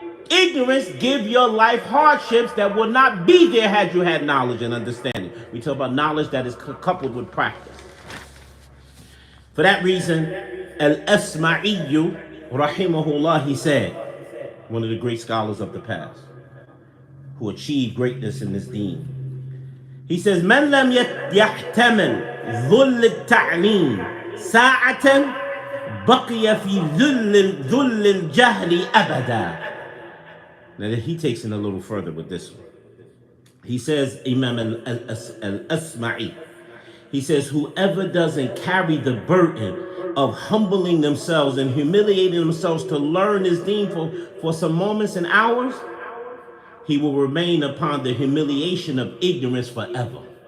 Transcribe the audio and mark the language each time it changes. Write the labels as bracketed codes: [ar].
[en] Ignorance give your life hardships that would not be there had you had knowledge and understanding. We talk about knowledge that is coupled with practice. For that reason, Al-Asma'i rahimahullah, he said, one of the great scholars of the past, who achieved greatness in this deen. He says, [ar] مَنْ لَمْ يَحْتَمِلْ ذُلِّ التَّعْلِيمِ سَاعَةً بَقِيَ فِي ذُلِّ الْجَهْلِ أَبَدًا. [en] Now he takes it a little further with this one. He says, Imam al-Asma'i, he says, whoever doesn't carry the burden of humbling themselves and humiliating themselves to learn this deen for some moments and hours, he will remain upon the humiliation of ignorance forever.